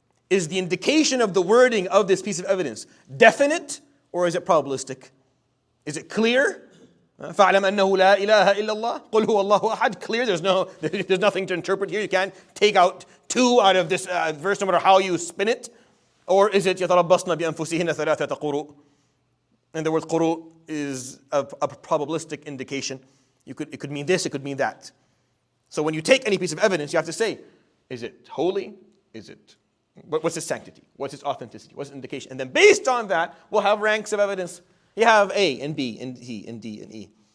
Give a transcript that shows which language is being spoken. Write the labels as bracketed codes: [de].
[en] Is the indication of the wording of this piece of evidence definite or is it probabilistic? Is it clear? [ar] فَاعْلَمْ أَنَّهُ لَا إِلَهَ إِلَّا اللَّهِ قُلْ هُوَ اللَّهُ أَحَدٌ. [en] Clear, there's nothing to interpret here. You can't take out two out of this verse no matter how you spin it. Or is it [ar] يَتَرَبَّصْنَ بِأَنفُسِهِنَّ ثَلَاثَةَ قُرُوء? [en] And the word quru is a probabilistic indication. It could mean this, it could mean that. So when you take any piece of evidence, you have to say, is it holy? What's its sanctity? What's its authenticity? What's its indication? And then based on that, we'll have ranks of evidence. You have A and B and C and D and E.